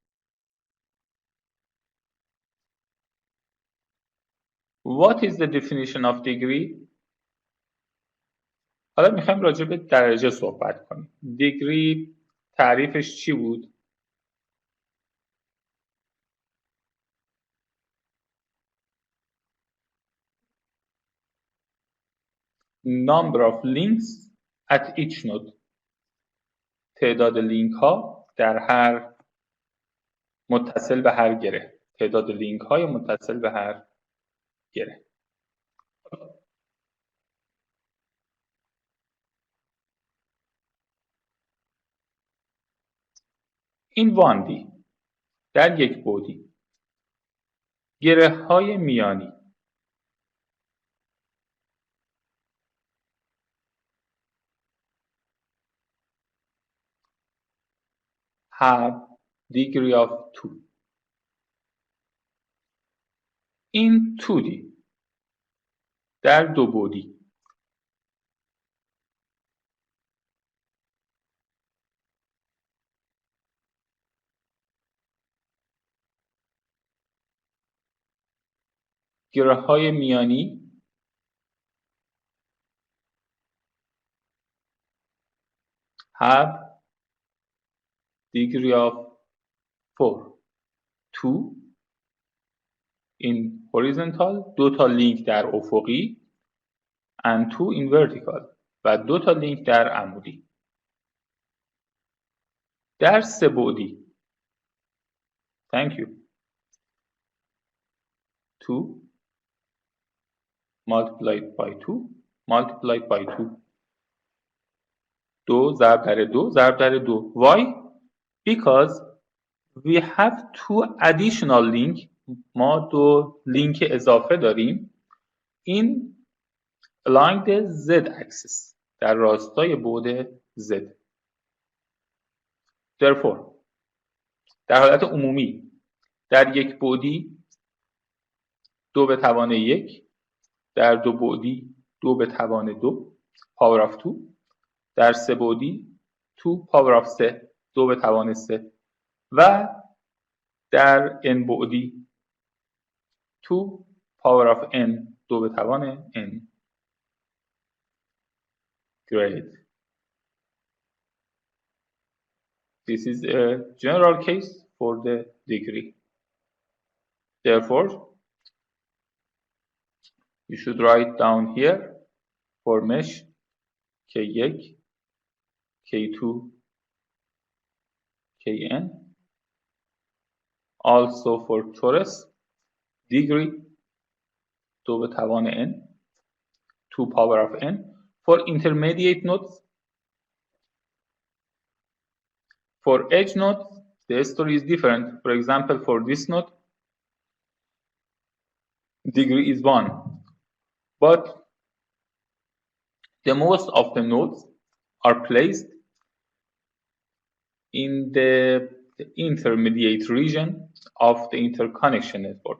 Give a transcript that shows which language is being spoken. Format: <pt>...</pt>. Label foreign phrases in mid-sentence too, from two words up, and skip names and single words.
<en>What is the definition of degree?</en> <fa>حالا میخوایم راجع به درجه صحبت کنیم. degree تعریفش چی بود؟</fa> <en>number of links at each node.</en> <fa>تعداد لینک ها در هر متصل به هر گره. تعداد لینک های متصل به هر گره. این واندی در یک بعدی گره های میانی</fa> <en>have degree of 2.</en> <fa>این 2D در دو بعدی گره های میانی</fa> <en>have degree of 4. 2 in horizontal</en> <fa>دو تا لینک در افقی</fa> <en>and 2 in vertical</en> <fa>و دو تا لینک در عمودی. در سه بعدی</fa> <en>thank you 2 multiplied by 2 multiplied by 2</en> <fa>2 ضرب در 2 ضرب در 2</fa> <en>why because we have 2 additional link</en> <fa>ما دو لینک اضافه داریم</fa> <en>in along the z axis</en> <fa>در راستای بعد z. therefore در حالت عمومی در یک بعدی 2 به توان 1، در دو بعدی 2 به توان 2</fa> <en>power of 2,</en> <fa>در سه بعدی 2</fa> <en>power of 3</en> <fa>2 به توان 3 و در n بعدی 2</fa> <en>power of n</en> <fa>2 به توان n.</fa> <en>Great. This is a general case for the degree. Therefore, you should write down here for mesh K1, K2, Kn. Also for torus, degree</en> <fa>2 به توان n</fa> <en>2 power of n. For intermediate nodes, for edge nodes, the story is different. For example, for this node, degree is 1, but the most of the nodes are placed in the intermediate region of the interconnection network.</en>